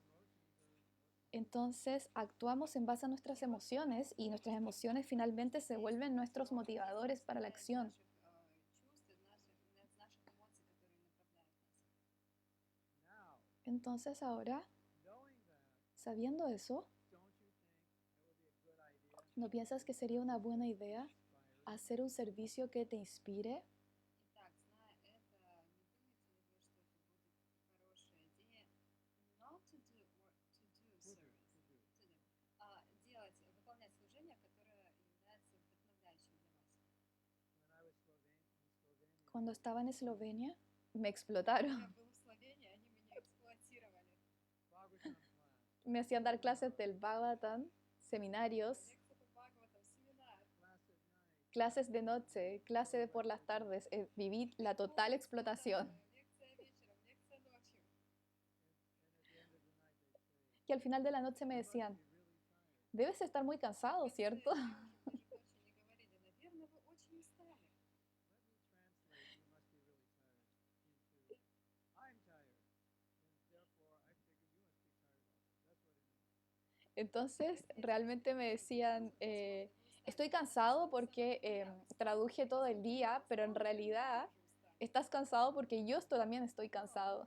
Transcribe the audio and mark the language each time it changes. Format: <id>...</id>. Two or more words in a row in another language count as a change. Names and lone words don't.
<es>Entonces actuamos en base a nuestras emociones y nuestras emociones finalmente se vuelven nuestros motivadores para la acción. Entonces ahora, sabiendo eso, ¿no piensas que sería una buena idea hacer un servicio que te inspire?</es> <ru>Итак, зная это, не думаете ли вы, что это будет хорошая идея</ru> <en>not to do or to do service, to do,</en> <ru>делать, выполнять служение, которое является вдохновляющим для вас?</ru> <es>Cuando estaba en Eslovenia, me</es> <ru>Когда</ru> <es>explotaron.</es> <ru>я был в Словении, они меня эксплуатировали.</ru> <es>Me hacían dar clases del Bhagavatam, seminarios,</es> <ru>Лекция по Бхагаватам, семинар,</ru> <es>clases de noche, clases por las tardes. Viví la total explotación.</es> <ru>лекция вечером, лекция ночью.</ru> <es>Y al final de la noche me decían, debes estar muy cansado,</es> <ru>В конце</ru> <es>¿cierto?</es> <ru>девушки ночи не говорили, наверное, вы очень устали.</ru> <es>Entonces, realmente me decían, estoy cansado porque traduje todo el día, pero en realidad estás cansado porque yo también estoy cansado.</es>